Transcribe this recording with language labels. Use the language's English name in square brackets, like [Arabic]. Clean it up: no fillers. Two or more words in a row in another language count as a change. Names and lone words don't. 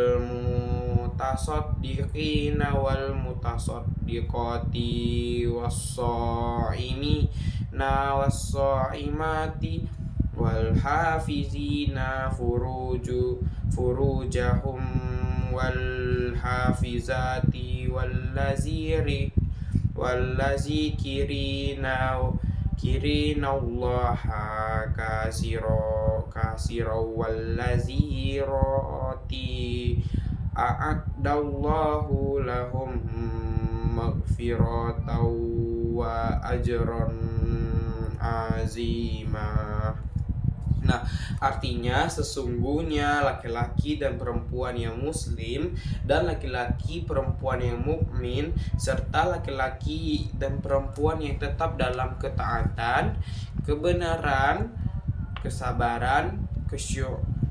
[Arabic] المتصدقين والمتصدقات والصائمين والصائمات والحافظين فروجهم والحافظات الذاكرين الله كثيرا والذاكرات أعد الله لهم مغفرة وأجرا عظيما. [Indonesian] Nah, artinya sesungguhnya laki-laki dan perempuan yang muslim dan laki-laki perempuan yang mukmin serta laki-laki dan perempuan yang tetap dalam ketaatan, kebenaran, kesabaran, khusyuk,